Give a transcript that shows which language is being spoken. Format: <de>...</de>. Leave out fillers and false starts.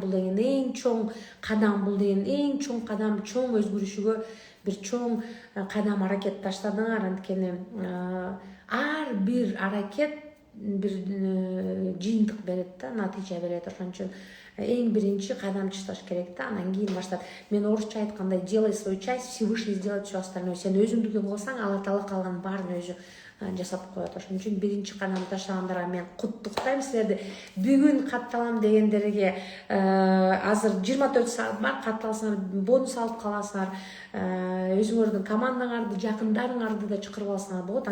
<ky>Бул деген эң чоң кадам, бул деген эң чоң кадам, чоң өзгөрүшүгө бир чоң кадам, аракет таштадыңар. Анткени ар бир аракет бир жыйынтык берет да, натыйжа берет. Ошон үчүн эң биринчи кадам чыкташ керек да, анан кийин баштап. Мен орусча айткандай,</ky> <ru>делай свою часть, Всевышний сделает все остальное.</ru> <ky>Сен өзүңдүкүн кылсаң, Алла Таала калган баарын өзү жасап коет. Ошон үчүн биринчи кадам таштагандарга мен куттуктайм силерди. Бүгүн катталам дегендерге азыр 24 саат бар, катталсаңар бонус алып каласыңар. Өзүңөрдүн командаңарды, жакындарыңарды да чакырып алсаңар болот.</ky>